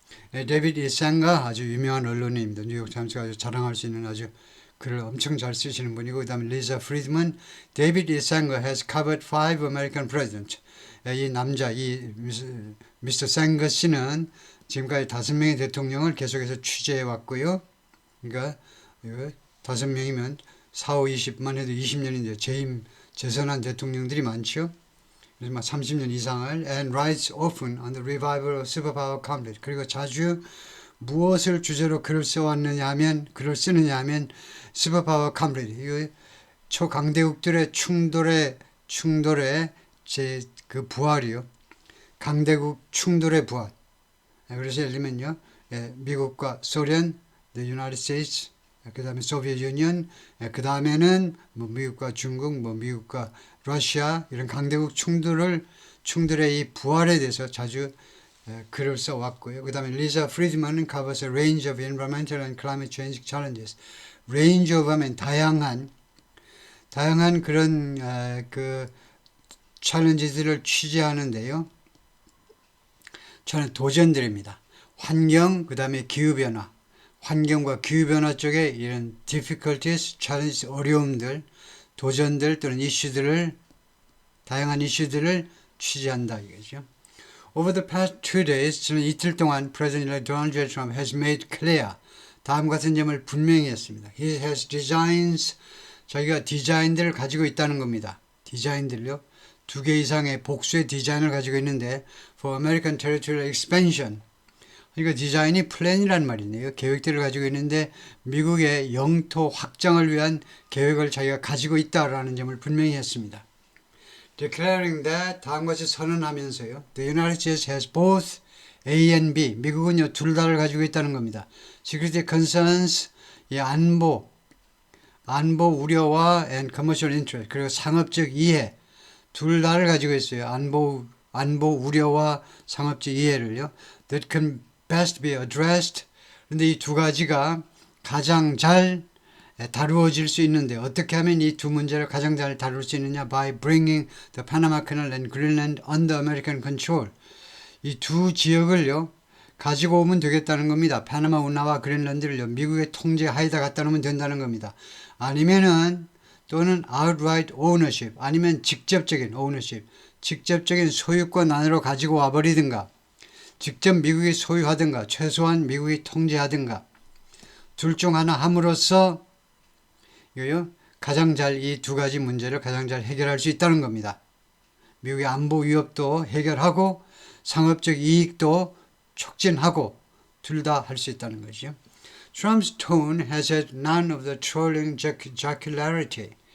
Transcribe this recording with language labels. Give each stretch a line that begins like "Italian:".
Korean: 데이비드 이상가 아주 유명한 언론인입니다. 뉴욕 타임스가 아주 자랑할 수 있는 아주 글을 엄청 잘 쓰시는 분이고 그 다음에 리자 프리드먼 데이비드 이상가
English: has covered 5 American presidents.
Korean: 이 남자 이 미스터 상거 씨는 지금까지 5명의 대통령을 계속해서 취재해 왔고요. 그러니까 5명이면 4, 5, 20만 해도 20년인데 재임 재선한 대통령들이 많죠. 그래서 막 30년 이상을
English: and writes often on the revival of superpower conflict.
Korean: 그리고 자주 무엇을 주제로 글을 써왔느냐 하면 글을 쓰느냐 하면 슈퍼파워 conflict. 이 초강대국들의 충돌의 제 그 부활이요. 강대국 충돌의 부활. 그래서 예를 들면요. 미국과 소련, the United States, 그 다음에 소비에트 유니언, 그 다음에는 뭐 미국과 중국, 뭐 미국과 러시아 이런 강대국 충돌의 이 부활에 대해서 자주 글을 써왔고요. 그 다음에 리자 프리드만은
English: covers a range of environmental and climate change challenges.
Korean: range of 하면 다양한 그런 그 챌린지들을 취재하는데요. 저는 도전들입니다. 환경, 그 다음에 기후변화. 환경과 기후변화 쪽에 이런
English: difficulties, challenges,
Korean: 어려움들, 도전들 또는 다양한 이슈들을 취재한다 이거죠.
English: Over the past 2 days,
Korean: 지난 이틀 동안
English: President Donald J. Trump has made clear
Korean: 다음 같은 점을 분명히 했습니다.
English: He has designs,
Korean: 자기가 디자인들을 가지고 있다는 겁니다. 디자인들요. 2개 이상의 복수의 디자인을 가지고 있는데
English: for American territorial expansion.
Korean: 그러니까 디자인이 플랜이란 말이네요. 계획들을 가지고 있는데 미국의 영토 확장을 위한 계획을 자기가 가지고 있다라는 점을 분명히 했습니다.
English: Declaring that
Korean: 다음같이 선언하면서요.
English: The United States has both A and B.
Korean: 미국은요 둘 다를 가지고 있다는 겁니다.
English: Security concerns,
Korean: 이 안보 우려와
English: and commercial interest
Korean: 그리고 상업적 이해 둘 다를 가지고 있어요. 안보 우려와 상업적 이해를요.
English: That can best be addressed.
Korean: 그런데 이 두 가지가 가장 잘 다루어질 수 있는데 어떻게 하면 이 두 문제를 가장 잘 다룰 수 있느냐?
English: By bringing the Panama Canal and Greenland under American control.
Korean: 이 두 지역을요 가지고 오면 되겠다는 겁니다. 파나마 운하와 그린란드를요 미국의 통제하에다 갖다 놓으면 된다는 겁니다. 아니면은 또는
English: outright ownership
Korean: 아니면 직접적인 ownership 직접적인 소유권 안으로 가지고 와버리든가 직접 미국이 소유하든가 최소한 미국이 통제하든가 둘 중 하나 함으로써 가장 잘 이 두 가지 문제를 가장 잘 해결할 수 있다는 겁니다. 미국의 안보 위협도 해결하고 상업적 이익도 촉진하고 둘 다 할 수 있다는 거죠.
English: Trump's tone has had none of the trolling jocularity.